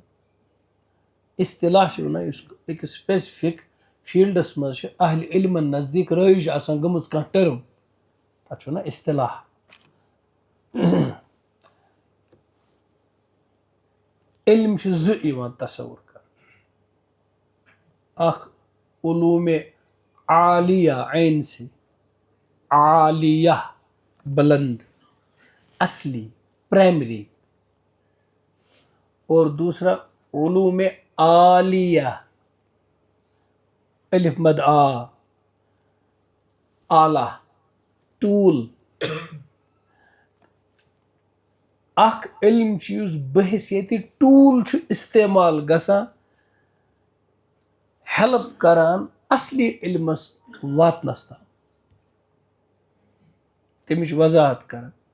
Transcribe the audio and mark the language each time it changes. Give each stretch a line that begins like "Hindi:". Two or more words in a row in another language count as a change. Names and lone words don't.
Kashmiri: اصطلاح چھِ ونان یُس أکِس سپیسفک فیٖلڈس منٛز چھِ اہلِ علمن نزدیٖک رٲیِج آسان گٔمٕژ کانٛہہ ٹٔرم تتھ چھِ ونان اصطلاح. علم چھِ زٕ یِوان تصور کرنہٕ.
Urdu: اکھ علوٗمِ عالیہ عین سے عالیہ بلند اصلی پرائمری اور دوسرا علوم عالیہ الف مد آ اعلیٰ ٹوٗل.
Kashmiri: اکھ علم چھُ یُس بحثیتِ ٹوٗل چھُ استعمال گژھان ہیلپ کران اصلی علمس واتنس تام تمِچ وضاحت کران.